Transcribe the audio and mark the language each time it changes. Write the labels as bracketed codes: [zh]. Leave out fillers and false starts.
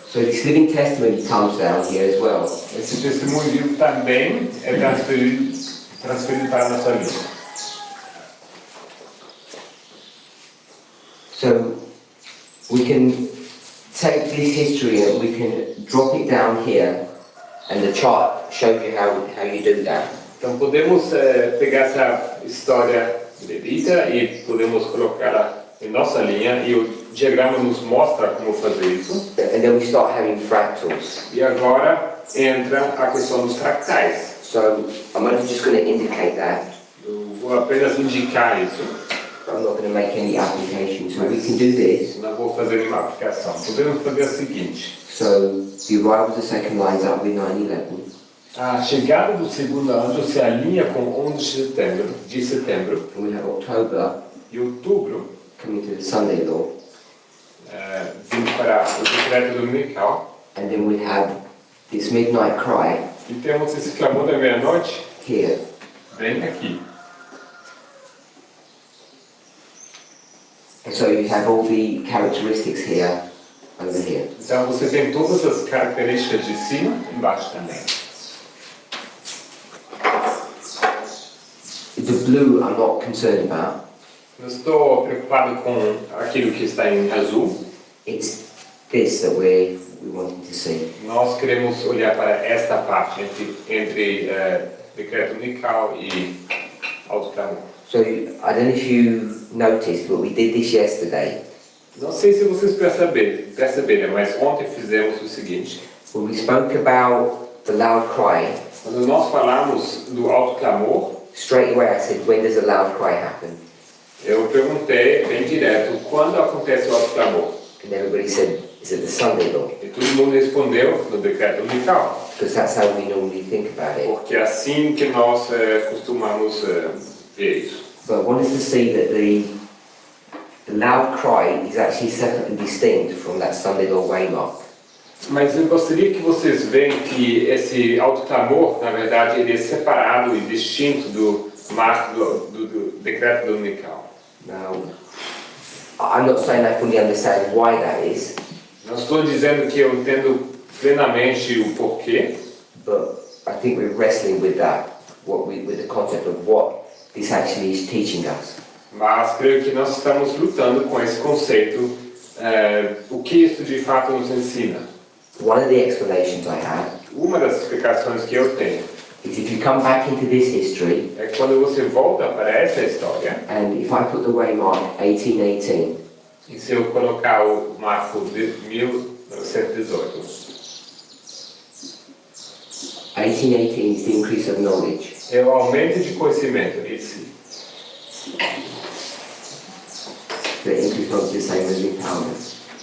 [en] So this living testimony comes down here as well. [pt] Esse testemunho vivo também é transferido para a nossa vida. [en] So we can take this history and we can drop it down here, and the chart shows you how you do that. [pt] Então podemos pegar essa história verídica e podemos colocá-la em nossa linha e o diagrama nos mostra como fazer isso. [en] And then we start having fractals. [pt] E agora entra a questão dos fractais. [en] So I'm only just going to indicate that. [pt] Eu vou apenas indicar isso. [en] I'm not going to make any application. So we can do this. [pt] Não vou fazer nenhuma aplicação. Podemos fazer o seguinte. [en] So the arrival of the second lines up with 9/11. [pt] A chegada do segundo anjo se alinha com 11 de setembro, [en] And we have October [pt] e outubro, [en] coming to the Sunday law. [pt] vindo para o decreto dominical. [en] And then we have this midnight cry [pt] E temos esse clamor da meia-noite, [en] here. [pt] bem aqui. [en] And so you have all the characteristics here over here. [pt] Então você tem todas as características de cima e embaixo também. [en] The blue I'm not concerned about. [pt] Não estou preocupado com aquilo que está em azul. [en] It's this that we wanting to see. [pt] Nós queremos olhar para esta parte entre decreto dominical e alto clamor. [en] So I don't know if you noticed, but we did this yesterday. [pt] Não sei se vocês perceberam, mas ontem fizemos o seguinte. [en] When we spoke about the loud cry, [pt] Quando nós falamos do alto clamor, [en] straight away I said, when does a loud cry happen? [pt] eu perguntei bem direto quando acontece o alto clamor. [en] And everybody said, is it the Sunday law? [pt] E todo mundo respondeu no decreto dominical, [en] Because that's how we normally think about it. [pt] porque é assim que nós costumamos ver isso. [en] But I want us to see that the loud cry is actually separate and distinct from that Sunday law waymark. [pt] Mas eu gostaria que vocês vejam que esse alto clamor, na verdade, ele é separado e distinto do marco do decreto dominical. [en] Now, I'm not saying I fully understand why that is, [pt] Não estou dizendo que eu entendo plenamente o porquê, [en] but I think we're wrestling with that, with the concept of what this actually is teaching us. [pt] mas creio que nós estamos lutando com esse conceito, o que isso de fato nos ensina. [en] One of the explanations I have [pt] Uma das explicações que eu tenho [en] is if you come back into this history, [pt] é que quando você volta para essa história, [en] and if I put the waymark 1818, [pt] e se eu colocar o marco de 1918, [en] 1818 is the increase of knowledge. [pt] é o aumento de conhecimento em si. [en] The increase of knowledge is the same as empowerment.